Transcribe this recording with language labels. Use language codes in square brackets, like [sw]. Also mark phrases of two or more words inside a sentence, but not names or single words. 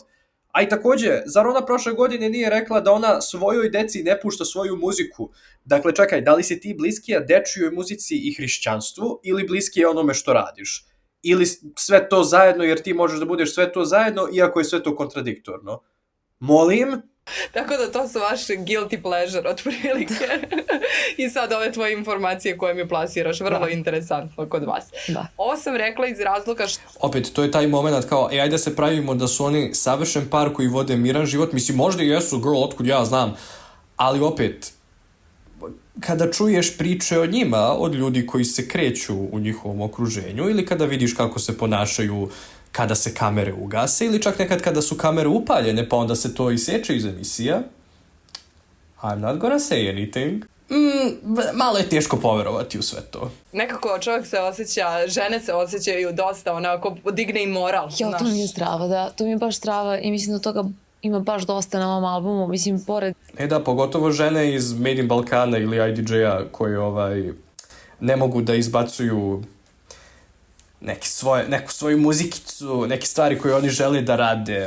[sr] A i također, zar ona prošle godine nije rekla da ona svojoj deci ne pušta svoju muziku? Dakle, čekaj, da li si ti bliskija dečijoj muzici i hrišćanstvu ili bliskija onome što radiš? Ili sve to zajedno, jer ti možeš da budeš sve to zajedno, iako je sve to kontradiktorno? Molim? Tako da to su vaše [en] guilty pleasure [sr] otprilike. I sad ove tvoje informacije koje mi plasiraš, vrlo interesantno kod vas. Da. Ovo sam rekla iz razloga što... Opet, to je taj moment kao, ajde se pravimo da su oni savršen par koji vode miran život. Mislim, možda i jesu, girl, otkud ja znam. Ali opet, kada čuješ priče o njima, od ljudi koji se kreću u njihovom okruženju, ili kada vidiš kako se ponašaju kada se kamere ugase, ili čak nekad kada su kamere upaljene, pa onda se to iseče iz emisija. [en] I'm not gonna say anything. [sr] Malo je teško poverovati u sve to. Nekako čovjek se osjeća, žene se osjećaju dosta onako, digne i moral. To mi je strava, da. To mi je baš strava i mislim da toga ima baš dosta na ovom albumu. Mislim, pored... Da, pogotovo žene iz Made in Balkana ili IDJ-a koje ne mogu da izbacuju neku svoju muzikicu, neke stvari koje oni žele da rade.